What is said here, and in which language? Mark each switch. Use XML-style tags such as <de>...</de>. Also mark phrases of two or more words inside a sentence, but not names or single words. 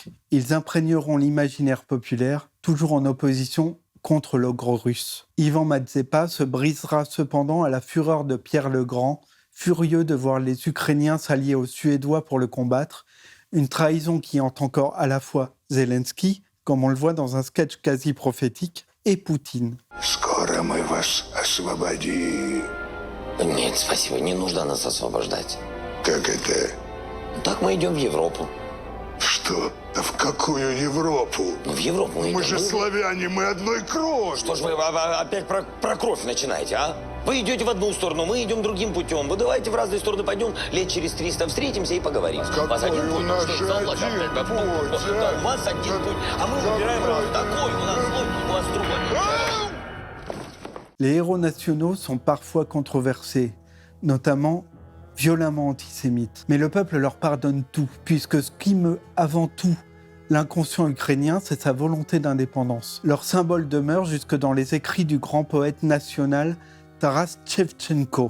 <fr>Ils imprégneront l'imaginaire populaire, toujours en opposition contre l'ogre russe. Ivan Mazepa se brisera cependant à la fureur de Pierre le Grand, furieux de voir les Ukrainiens s'allier aux Suédois pour le combattre, une trahison qui hante encore à la fois Zelensky, comme on le voit dans un sketch quasi prophétique, et Poutine.</fr> <ru>Скоро мы вас освободим. Нет, спасибо, не нужно нас освобождать. Как это? Так мы идем в Европу. Что? Да в какую Европу? Ну, в Европу мы идем. Мы же славяне, мы одной крови. Что ж вы опять про кровь начинаете, а? Вы идете в одну сторону, мы идем другим путем. Вы давайте в разные стороны пойдем, лет через 300 встретимся и поговорим. Какой у вас один путь, у нас что, же заплатим, один да, путь, да, у вас один путь, а мы выбираем раз. Такой у нас свой, у вас другой.</ru> <fr>Les héros nationaux sont parfois controversés, notamment violemment antisémites. Mais le peuple leur pardonne tout, puisque ce qui meut avant tout l'inconscient ukrainien, c'est sa volonté d'indépendance. Leur symbole demeure jusque dans les écrits du grand poète national Taras Shevchenko.</fr>